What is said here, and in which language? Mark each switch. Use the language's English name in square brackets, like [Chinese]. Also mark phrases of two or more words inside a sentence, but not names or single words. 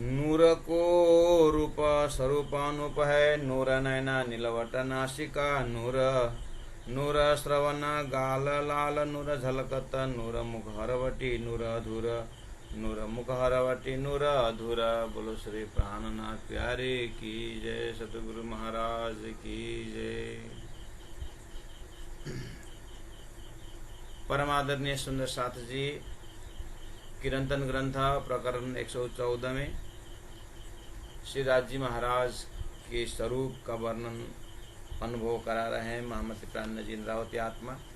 [Hindi] नूर को रूप स्वरूप अनुप है। नूर नैना नीलवट नासिका नूर। नूर श्रवण गाल लाल नूर झलकत नूर मुख हरवटी नूर अधूर। नूर मुख हरवटी नूर अधूर। बोलो श्री प्राणनाथ प्यारे की जय। सतगुरु महाराज की जय। परमादरणीय सुंदर साथ जी, कीर्तन ग्रंथ प्रकरण 114 में श्री राज जी महाराज के स्वरूप का वर्णन अनुभव करा रहे हैं महामती प्राण जी इंद्रावती आत्मा।